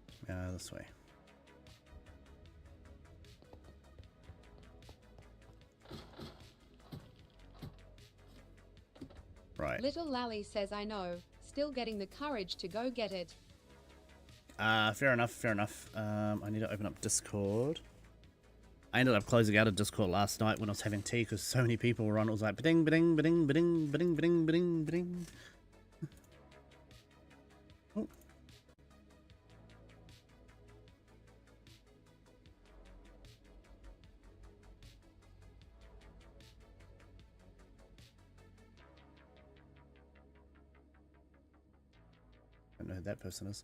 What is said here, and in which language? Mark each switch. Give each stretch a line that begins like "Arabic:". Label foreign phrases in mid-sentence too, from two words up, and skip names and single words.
English: This way. Right. Little Lally says I know. Still getting the courage to go get it. Fair enough, fair enough. I need to open up Discord. I ended up closing out of Discord last night when I was having tea because so many people were on. It was like ba-ding, ba-ding, ba-ding, ba-ding, ba-ding, ba-ding, ba-ding, ba-ding. Oh. I don't know who that person is.